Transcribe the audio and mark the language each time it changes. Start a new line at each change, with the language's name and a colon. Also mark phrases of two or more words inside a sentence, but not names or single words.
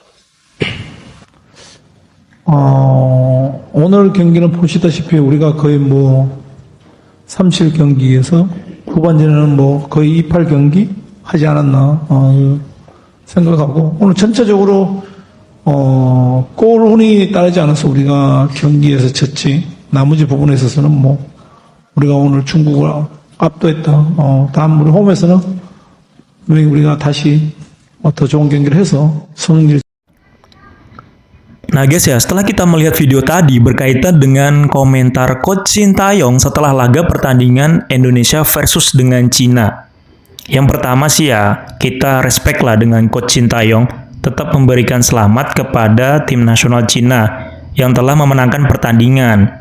Korean: 오늘 경기는 보시다시피 우리가 거의 3-7 경기에서 후반전에는 거의 2-8 경기 하지 않았나 생각하고 오늘 전체적으로 골 운이 따르지 않아서 우리가 경기에서 졌지 나머지 부분에 있어서는 우리가 오늘 중국을 압도했다. 다음 우리 홈에서는 우리가 다시 더 좋은 경기를 해서 승리를.
Indonesian: Nah guys ya, setelah kita melihat video tadi berkaitan dengan komentar Coach Sintayong setelah laga pertandingan Indonesia versus dengan Cina. Yang pertama sih ya, kita respect lah dengan Coach Sintayong, tetap memberikan selamat kepada tim nasional Cina yang telah memenangkan pertandingan.